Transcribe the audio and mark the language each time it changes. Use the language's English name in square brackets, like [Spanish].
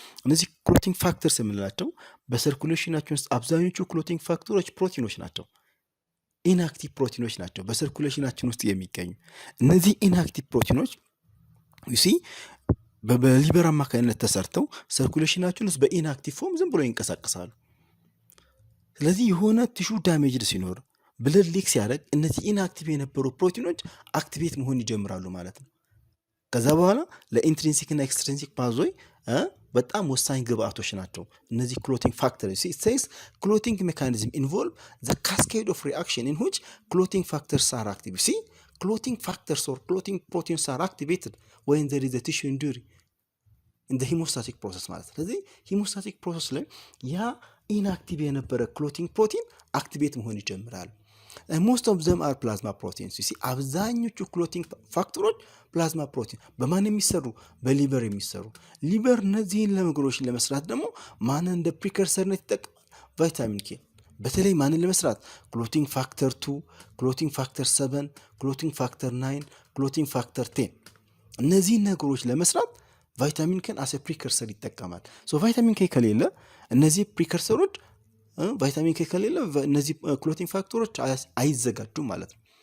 [Amharic] እነዚህ clotting factors የምንላቸው በሰርኩሌሽናችን ውስጥ አብዛኞቹ clotting ፋክተሮች ፕሮቲኖች ናቸው። ኢንአክቲቭ ፕሮቲኖች ናቸው በሰርኩሌሽናችን ውስጥ የሚገኙ። እነዚህ ኢንአክቲቭ ፕሮቲኖች you see በሊቨር አማካኝነት ተሰርተው ሰርኩሌሽናችን ውስጥ በኢንአክቲቭ ፎርም ዝም ብሎ ይንቀሳቀሳሉ። ስለዚህ የሆነ ቲሹ ዳሜጅድ ሲኖር ብለድ ሊክ ሲያደርግ እነዚህ ኢንአክቲቭ የነበሩ ፕሮቲኖች አክቲቬት መሆን ይጀምራሉ ማለት ነው። ከዛ በኋላ ለኢንትሪንሲክ እና ኤክስትሪንሲክ ፓዝዌይ በጣም ወሳኝ ግብአቶች ናቸው እነዚህ clotting factors. [English] It says clotting mechanism involve the cascade of reaction in which clotting factors are active. See, clotting factors or clotting proteins are activated when there is a tissue injury in the hemostatic process [Amharic] ማለት ነው። ስለዚህ hemostatic process ላይ ያ ኢንአክቲቭ የነበረ clotting protein አክቲቬት መሆን ይጀምራል። [English] most of them are plasma proteins. [Amharic] you see አብዛኞቹ clotting ፋክተሮች ፕላዝማ ፕሮቲን በማን የሚሰሩ? በሊቨር የሚሰሩ። ሊቨር እነዚህን ነገሮችን ለመስራት ደግሞ ማንን እንደ ፕሪከርሰርነት ይጠቀማል? ቫይታሚን ኬ። በተለይ ማንን ለመስራት? ክሎቲንግ ፋክተር 2፣ ክሎቲንግ ፋክተር 7፣ ክሎቲንግ ፋክተር 9፣ ክሎቲንግ ፋክተር 10 እነዚህን ነገሮች ለመስራት ቫይታሚን ኬን አስ ፕሪከርሰር ይጠቀማል። ሶ ቫይታሚን ኬ ከሌለ እነዚህ ፕሪከርሰሮች ቫይታሚን ኬ ከሌለ እነዚህ ክሎቲንግ ፋክተሮች አይዘጋጁም ማለት ነው።